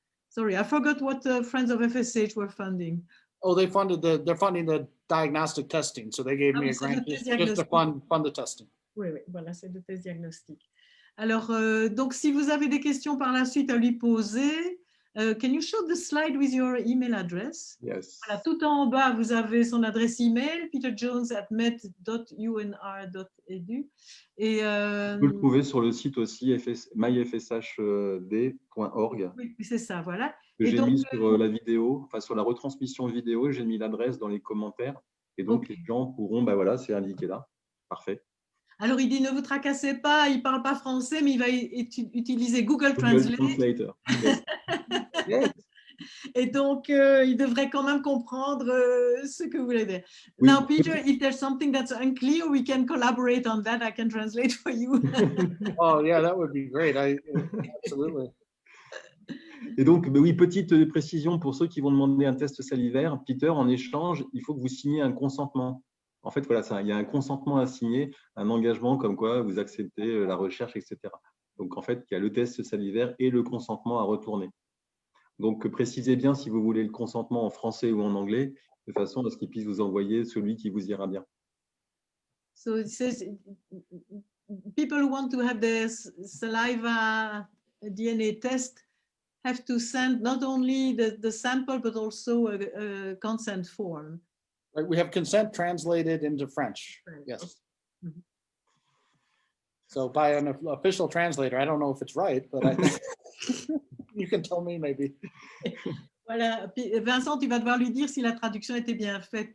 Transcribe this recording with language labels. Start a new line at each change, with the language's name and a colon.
English: Sorry, I forgot what Friends of FSH were funding. Oh, they're funding the diagnostic testing. So they gave me a grant just to fund the testing.
French: Oui, voilà, c'est le test diagnostic. Alors, donc, si vous avez des questions par la suite à lui poser,
English: can you show the slide with your email address? Yes.
French: Voilà, tout en bas, vous avez son adresse email, peterjones@met.unr.edu. Et vous pouvez le trouver sur le site aussi, myfshd.org. Oui, c'est ça, voilà. J'ai mis sur la vidéo, enfin sur la retransmission vidéo, j'ai mis l'adresse dans les commentaires. Et donc, les gens pourront, voilà, c'est indiqué là. Parfait. Alors, il dit, ne vous tracassez pas, il ne parle pas français, mais il va utiliser Google Translator.
English: Yes. Yes.
French: Et donc, il devrait quand même comprendre ce que vous voulez dire. Oui.
English: Now, Peter, if there's something that's unclear, we can collaborate on that. I can translate for you. Oh, yeah, that would be great. Absolutely.
French: Et donc, oui, petite précision pour ceux qui vont demander un test salivaire. Peter, en échange, il faut que vous signiez un consentement. En fait, voilà, il y a un consentement à signer, un engagement comme quoi vous acceptez la recherche, etc. Donc, en fait, il y a le test salivaire et le consentement à retourner. Donc, précisez bien si vous voulez le consentement en français ou en anglais, de façon à ce qu'il puisse vous envoyer celui qui vous ira bien.
English: So it says, people who want to have their saliva DNA test have to send not only the sample, but also a consent form. Right, we have consent translated into French. Yes. Mm-hmm. So by an official translator, I don't know if it's right, but you can tell me maybe.
French: Voilà, Vincent, tu vas devoir lui dire si la traduction était bien faite.